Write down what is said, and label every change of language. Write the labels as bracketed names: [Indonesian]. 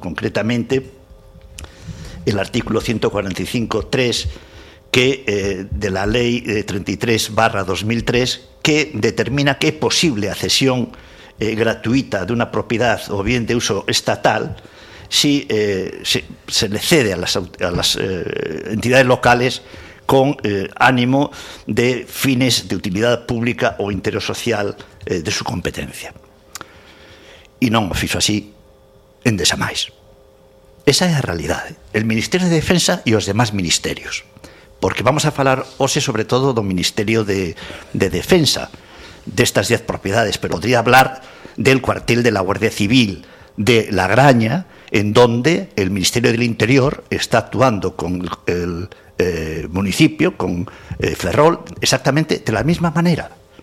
[Spanish] Concretamente el artículo 145.3 que de la ley 33/2003 que determina que es posible a cesión gratuita de una propiedad o bien de uso estatal si se le cede a las entidades locales con ánimo de fines de utilidad pública o interés social de su competencia. [Galician] Y non o fixo así en desamais. Esa é a realidade. [Spanish] El Ministerio de Defensa [Galician] e os demás ministerios. Porque vamos a falar hoxe sobre todo do Ministerio de Defensa, destas 10 propiedades, [Spanish] pero podría hablar del cuartel de la Guardia Civil de La Graña, en donde el Ministerio del Interior está actuando con el municipio, con Ferrol, exactamente de la misma manera.